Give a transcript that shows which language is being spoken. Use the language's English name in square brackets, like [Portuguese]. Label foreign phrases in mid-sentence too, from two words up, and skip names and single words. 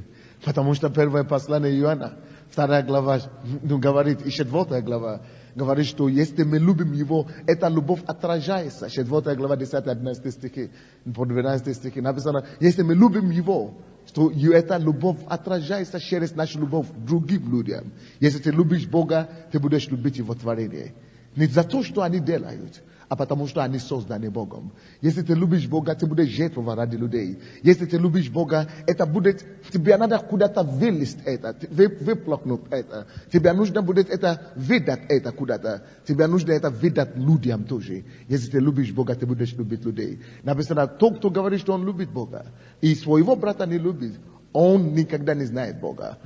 [Russian] Потому что первое послание Иоанна, 2 глава, говорит, и 4 глава, говорит, что если мы любим Его, эта любовь отражается. 4 глава, 10-11 стихи, по 12 стихи написано, если мы любим Его, что эта любовь отражается через нашу любовь к другим людям. Если ты любишь Бога, ты будешь любить Его творение. Не за то что они делают а потому что они созданы Богом. Если ты любишь Бога, ты будешь жертвовать ради людей. Если ты любишь Бога, это будет, тебе надо куда-то вылезть это, выплакнуть это. Тебе нужно будет это выдать это куда-то. Тебе нужно это выдать людям тоже. Если ты любишь Бога, ты будешь любить людей. Написано, тот, кто говорит, что он любит Бога, и своего брата не любит, он никогда не знает Бога.